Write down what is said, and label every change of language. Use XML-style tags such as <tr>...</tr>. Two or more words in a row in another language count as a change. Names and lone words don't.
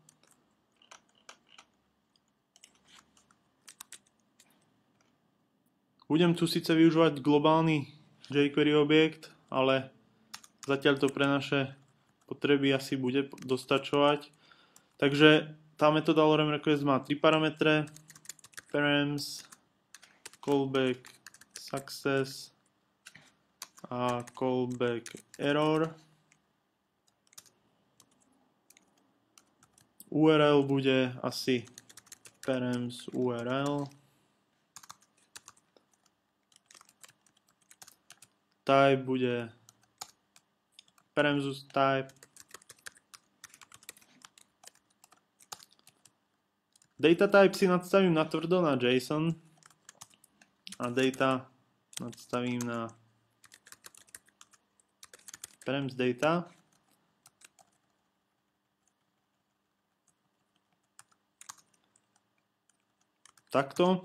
<sk>Budem tu síce využívať globálny jQuery objekt, ale zatiaľ to pre naše potreby asi bude dostačovať. Takže tá metóda</sk> <en>lorem request</en> <sk>má 3 parametre: params,</sk> <en>callback success</en> <sk>a</sk> <en>callback error.</en> <sk>URL bude asi</sk> <en>params URL.</en> <sk>Type bude</sk> <en>params type. Data type</en> <sk>si nadstavím na tvrdo na JSON a data nadstavím na</sk> <en>params data.</en> <sk>Takto.</sk>